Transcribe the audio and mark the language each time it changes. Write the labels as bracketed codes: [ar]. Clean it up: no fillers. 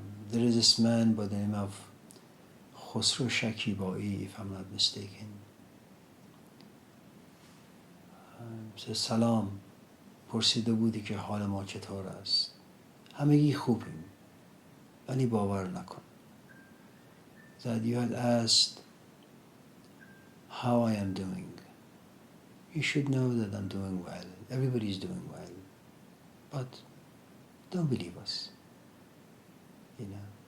[en] There is this man by the name of Khosrow Shakibai, if I'm not mistaken. Says, [fa] سلام پرسیده بودی که حال ما چطور است همگی خوبیم ولی باور نکن. [en] That you had asked how I am doing. You should know that I'm doing well. Everybody's doing well. But don't believe us. You know.